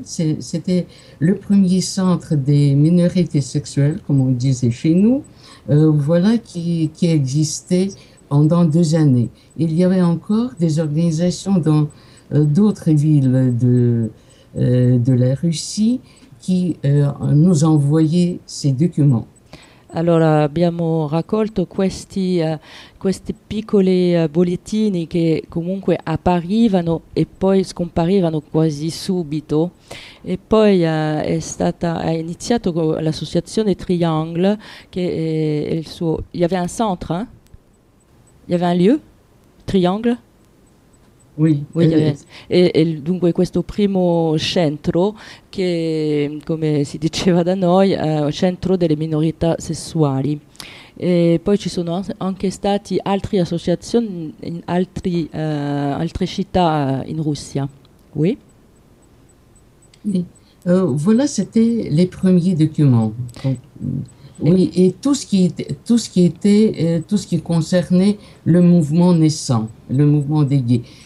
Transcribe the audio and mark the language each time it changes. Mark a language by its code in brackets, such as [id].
[fr] C'était le premier centre des minorités sexuelles, comme on disait chez nous. Voilà qui existait pendant 2 années. Il y avait encore des organisations dans d'autres villes de la Russie qui nous envoyaient ces documents. [it] Allora, abbiamo raccolto questi piccoli bollettini che comunque apparivano e poi scomparivano quasi subito. E poi è iniziato con l'associazione Triangle, che è il suo. [fr] Il y avait un centre, hein? Il y avait un lieu? Triangle? Oui, oui, [it] e dunque questo primo centro che, come si diceva da noi, è un centro delle minorità sessuali. E poi ci sono anche stati altre associazioni in altre città in Russia. [fr] Oui. Oui. Voilà, c'était les premiers documents. Oui, et tout ce qui concernait le mouvement naissant, le mouvement des gays.